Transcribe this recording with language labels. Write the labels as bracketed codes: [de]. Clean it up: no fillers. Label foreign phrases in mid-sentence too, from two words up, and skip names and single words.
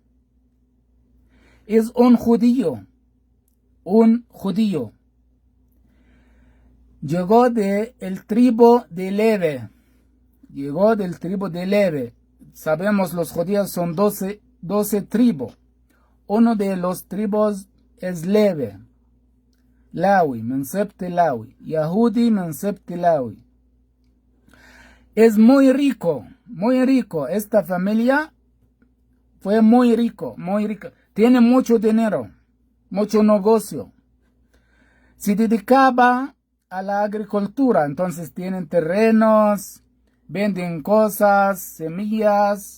[es] Es un judío. Un judío. Llegó del tribu de Levi. Llegó del tribu de Levi. Sabemos los judíos son 12 tribus. Uno de los tribus es Levi. [ar] Lawi, من سبط Lawi. Yahudi, من سبط Lawi. [es] Es muy rico, muy rico. Esta familia fue muy rico, muy rica. Tiene mucho dinero, mucho negocio. Se dedicaba a la agricultura, entonces tienen terrenos, venden cosas, semillas.